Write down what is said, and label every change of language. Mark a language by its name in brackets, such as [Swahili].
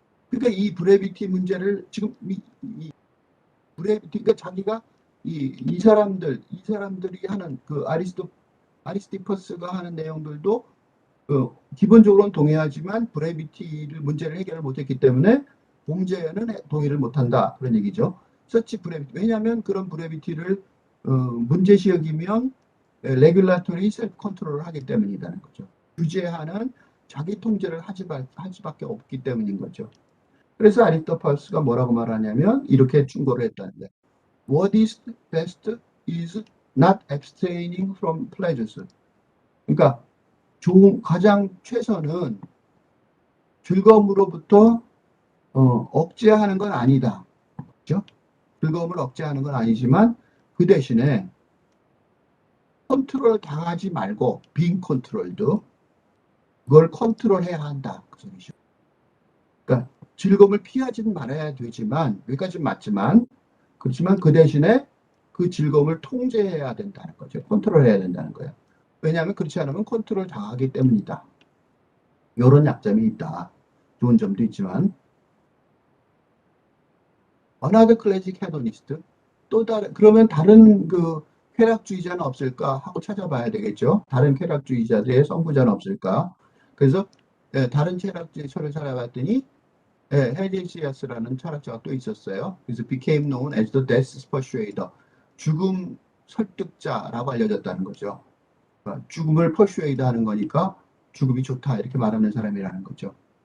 [Korean] 그러니까 이 브레비티 문제를 지금 이 브레비티, 그러니까 자기가 이 사람들이 하는 그 아리스티퍼스가 하는 내용들도 기본적으로는 동의하지만 브레비티를 문제를 해결을 못했기 때문에 봉제는 동의를 못한다 그런 얘기죠. 서치 브레비티. 왜냐하면 그런 브레비티를 문제시 여기면 레귤라토리 셀프 컨트롤을 하기 때문이라는 거죠. 규제하는 자기 통제를 할 수밖에 없기 때문인 거죠. 그래서 아리스토파스가 뭐라고 말하냐면 이렇게 충고를 했다는 거예요. [English] What is best is not abstaining from pleasures. [Korean] 그러니까 가장 최선은 즐거움으로부터 억제하는 건 아니다. 그렇죠? 즐거움을 억제하는 건 아니지만 그 대신에 컨트롤 당하지 말고 빈 컨트롤도 그걸 컨트롤해야 한다. 그 소리죠. 그러니까 즐거움을 피하지는 말아야 되지만 여기까지는 맞지만 그렇지만 그 대신에 그 즐거움을 통제해야 된다는 거죠. 컨트롤해야 된다는 거예요. 왜냐하면 그렇지 않으면 컨트롤 당하기 때문이다. 이런 약점이 있다. 좋은 점도 있지만 [English] another classic hedonist [Korean] 또 그러면 다른 그 쾌락주의자는 없을까 하고 찾아봐야 되겠죠. 다른 쾌락주의자들의 선구자는 없을까. 그래서 다른 쾌락주의자를 찾아봤더니 헤디시아스라는 철학자가 또 있었어요. 그래서 [English] became known as the death persuader. [Korean] 죽음 설득자라고 알려졌다는 거죠. 그러니까 죽음을 persuade 하는 거니까 죽음이 좋다 이렇게 말하는 사람이라는 거죠.